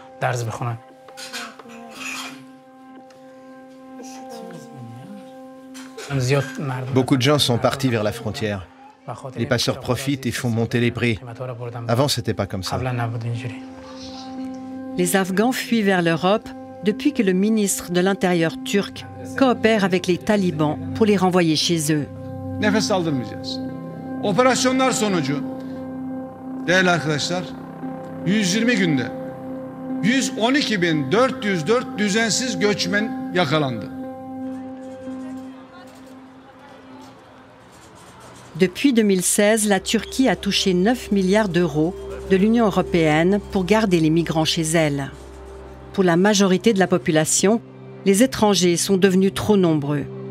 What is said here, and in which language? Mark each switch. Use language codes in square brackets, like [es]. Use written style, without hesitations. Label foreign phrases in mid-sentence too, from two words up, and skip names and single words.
[fr] Beaucoup de gens sont partis vers la frontière. Les passeurs profitent et font monter les prix. Avant, c'était pas comme ça. Les Afghans fuient vers l'Europe depuis que le ministre de l'Intérieur turc coopère avec les talibans pour les renvoyer chez eux. [tr] Nefes aldırmayacağız. Operasyonlar sonucu değerli arkadaşlar 120 günde 112.404 düzensiz göçmen yakalandı. [fr] Depuis 2016, la Turquie a touché 9 milliards d'euros de l'Union européenne pour garder les migrants chez elle. Pour la majorité de la population, les étrangers sont devenus trop nombreux.